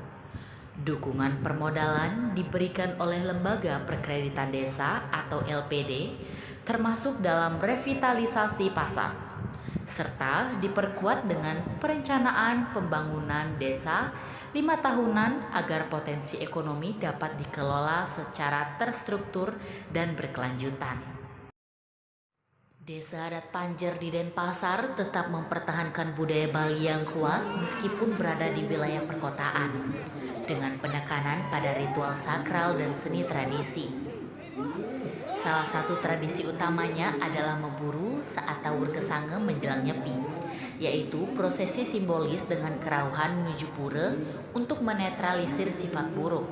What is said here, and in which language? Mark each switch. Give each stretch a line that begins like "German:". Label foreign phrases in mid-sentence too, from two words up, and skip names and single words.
Indonesian: Dukungan permodalan diberikan oleh Lembaga Perkreditan Desa atau LPD, termasuk dalam revitalisasi pasar, serta diperkuat dengan perencanaan pembangunan desa 5 tahunan agar potensi ekonomi dapat dikelola secara terstruktur dan berkelanjutan. Desa Adat Panjer di Denpasar tetap mempertahankan budaya Bali yang kuat meskipun berada di wilayah perkotaan, dengan penekanan pada ritual sakral dan seni tradisi. Salah satu tradisi utamanya adalah memburu saat Tawur Kesange menjelang Nyepi, yaitu prosesi simbolis dengan kerauhan menuju pura untuk menetralisir sifat buruk.